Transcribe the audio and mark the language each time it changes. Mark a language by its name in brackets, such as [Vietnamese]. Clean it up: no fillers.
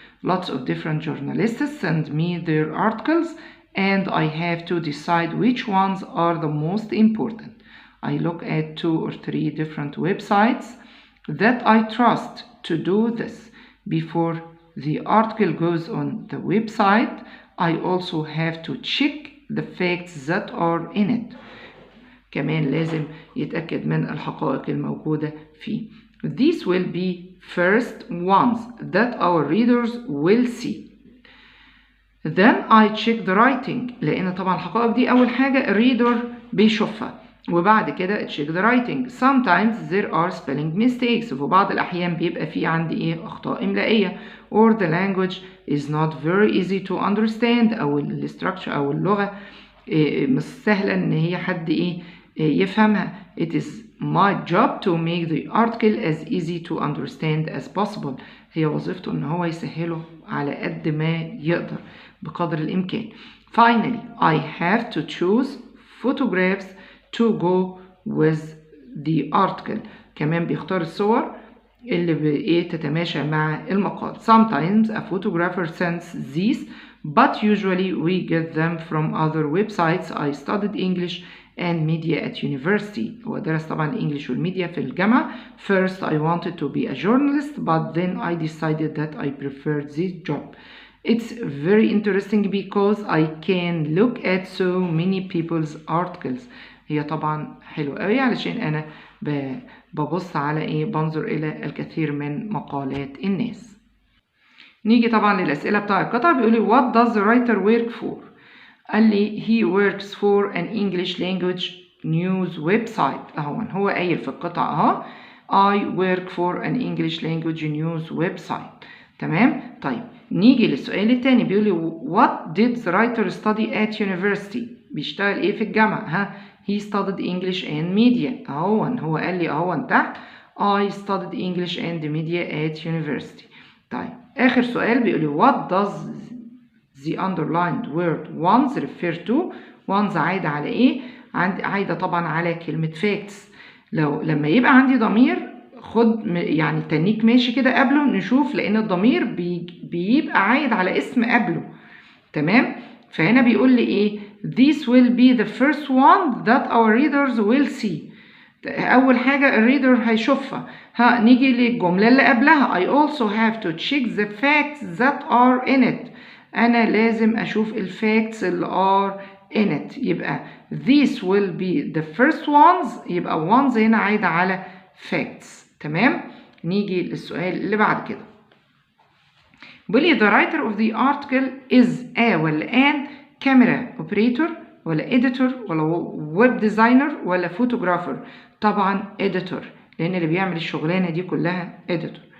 [English] Lots of different journalists send me their articles and I have to decide which ones are the most important. I look at 2 or 3 different websites that I trust to do this. Before the article goes on the website, I also have to check the facts that are in it. [Arabic] كمان لازم يتأكد من الحقائق الموجودة فيه. [English] These will be first ones that our readers will see. Then I check the writing [Arabic] لأن طبعا الحقائق دي أول حاجة الريدر بيشوفها وبعد كده [English] check the writing. Sometimes there are spelling mistakes [Arabic] وفي بعض الأحيان بيبقى في عندي أخطاء إملائية [English] or the language is not very easy to understand [Arabic] أو الستراكشر أو اللغة مش سهلة إن هي حد يفهمها. [English] It is my job to make the article as easy to understand as possible. [Arabic] هي وظيفته إن هو يسهله على قد ما يقدر بقدر الإمكان. [English] Finally, I have to choose photographs to go with the article. [Arabic] كمان بيختار الصور اللي تتماشى مع المقال. [English] Sometimes a photographer sends these, but usually we get them from other websites. I studied English and media at university. [Arabic] هو درس طبعا الإنجليش والميديا في الجامعة. [English] First I wanted to be a journalist, but then I decided that I preferred this job. It's very interesting because I can look at so many people's articles. [Arabic] هي طبعا حلوة قوي علشان أنا ببص على بنظر إلى الكثير من مقالات الناس. نيجي طبعا للأسئلة بتاع القطع. بيقول لي [English] what does the writer work for؟ [Arabic] قال لي [English] he works for an English language news website. [Arabic] هو قايل في القطع اهو [English] I work for an English language news website. [Arabic] تمام. طيب نيجي للسؤال التاني. بيقول لي [English] what did the writer study at university؟ [Arabic] بيشتغل ايه في الجامعة؟ [English] he studied English and media. [Arabic] هو قال لي تحت [English] I studied English and media at university. [Arabic] طيب آخر سؤال بيقول لي [English] what does the underlined word once refer to؟ [Arabic] once عايدة على ايه؟ عايدة طبعا على كلمة facts. لما يبقى عندي ضمير خد يعني تنيك ماشي كده قبله نشوف، لأن الضمير بيبقى عايد على اسم قبله. تمام. فهنا بيقول لي ايه [English] this will be the first one that our readers will see. [Arabic] أول حاجة الريدر هيشوفها. نيجي للجملة اللي قبلها [English] I also have to check the facts that are in it. [Arabic] أنا لازم أشوف الفacts اللي [English] are in it. يبقى these will be the first ones. [Arabic] يبقى ones هنا عايدة على facts. تمام. نيجي للسؤال اللي بعد كده. بيقول لي [English] the writer of the article is a ولا an camera operator ولا editor ولا web designer ولا photographer؟ طبعا editor، [Arabic] لأن اللي بيعمل الشغلانة دي كلها [English] editor.